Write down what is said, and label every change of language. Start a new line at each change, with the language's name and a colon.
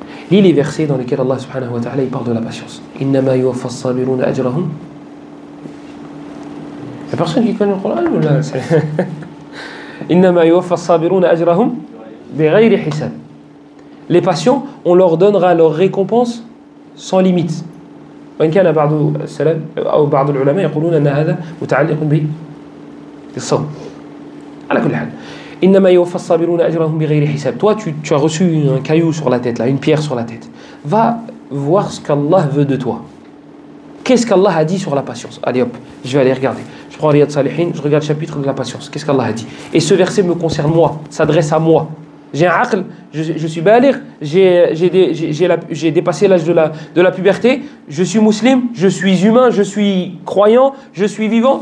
French: Lis les versets dans lesquels Allah subhanahu wa ta'ala il parle de la patience.
Arabic: Innama yuwaffa as-sabiruna ajrahum.
French: Il y a personne qui connaît le Coran ou là?
Arabic: Innama yuwaffa as-sabiruna ajrahum bighayri hisab.
French: Les patients, on leur donnera leur récompense sans limite.
Arabic: وإن كان بعض السلف أو بعض العلماء يقولون أن هذا متعلق بالصوم. على كل حال. إنما يوفى الصابرون أجرهم بغير حساب.
French: Toi, tu as reçu un caillou sur la tête, là, une pierre sur la tête. Va voir ce qu'Allah veut de toi. Qu'est-ce qu'Allah a dit sur la patience? Allez hop, je vais aller regarder. Je prends Riyad Salihin, je regarde le chapitre de la patience. Qu'est-ce qu'Allah a dit? Et ce verset me concerne moi, s'adresse à moi. J'ai un aql, je suis baligh, j'ai dépassé l'âge de la puberté, je suis musulman, je suis humain, je suis croyant, je suis vivant.